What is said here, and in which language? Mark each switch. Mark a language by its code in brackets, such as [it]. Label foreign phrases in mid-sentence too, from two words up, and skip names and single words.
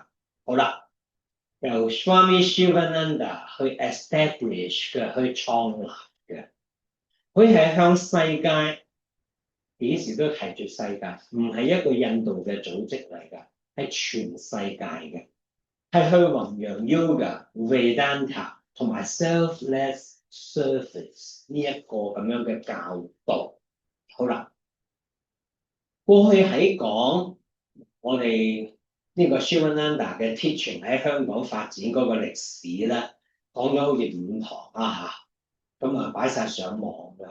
[yue] 好啦，由 Swami Shivananda 去 establish 嘅，去創立嘅。佢係向世界幾時都提住世界，唔係一個印度嘅組織嚟㗎，係全世界嘅，係去弘揚 yoga、Vedanta 同埋 [en] selfless service [yue] 呢一個咁樣嘅教導。好啦，過去喺講我哋呢個 Shivananda 嘅 teaching 喺香港發展嗰個歷史咧，講咗好似5堂啦嚇，咁啊擺晒上網㗎。